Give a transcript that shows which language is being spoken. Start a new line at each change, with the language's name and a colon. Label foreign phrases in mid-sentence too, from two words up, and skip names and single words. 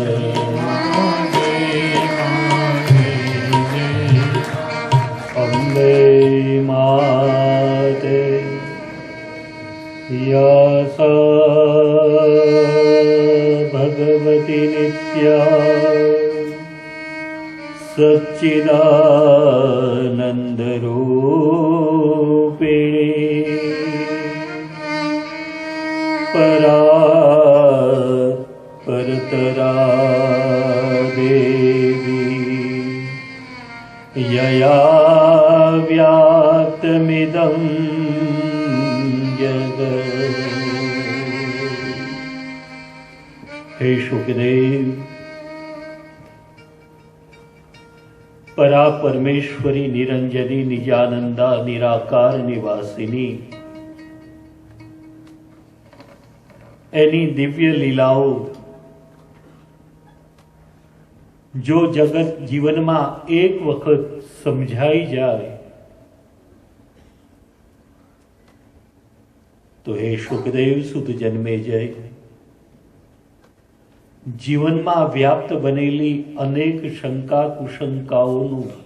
Sanskrit: અંબે માતે યસા ભગવતી નિત્યા સચ્ચિદાનંદ રૂપિણી પરા પરતરા यया व्याप्तमिदं जगत्। हे शुकदेव, परा परमेश्वरी निरंजनी निजानंदा निराकार निवासिनी
Gujarati: એની દિવ્ય લીલાઓ જો જગત જીવનમાં એક વખત સમજાઈ જાય તો હે શુકદેવ સુત જન્મે જય, જીવનમાં વ્યાપ્ત બનેલી અનેક શંકા કુશંકાઓનું